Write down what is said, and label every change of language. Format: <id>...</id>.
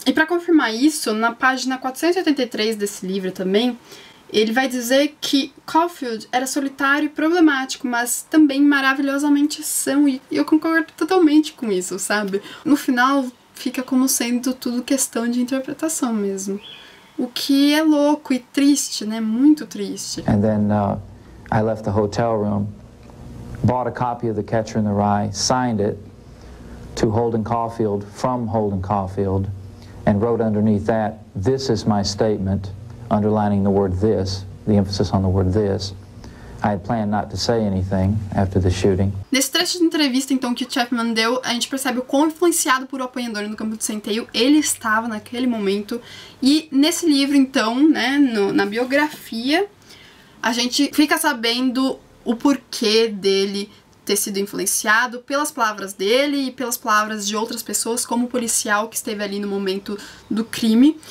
<pt>E para confirmar isso, na página 483 desse livro também, ele vai dizer que Caulfield era solitário e problemático, mas também maravilhosamente são, e eu concordo totalmente com isso, sabe? No final, fica como sendo tudo questão de interpretação mesmo. O que é louco e triste, né? Muito triste.</pt> <en>And then I left the hotel room, bought a copy of The Catcher in the Rye, signed it to Holden Caulfield from Holden Caulfield, and wrote underneath that, "This is my statement," underlining the word "this," the emphasis on the word "this." I had planned not to say anything after the shooting.</en> <pt>Nesse trecho de entrevista, então, que o Chapman deu, a gente percebe o quão influenciado por O Apanhador no Campo de Centeio ele estava naquele momento. E nesse livro, então, né, na biografia, a gente fica sabendo o porquê dele ter sido influenciado pelas palavras dele e pelas palavras de outras pessoas, como o policial que esteve ali no momento do crime.</pt>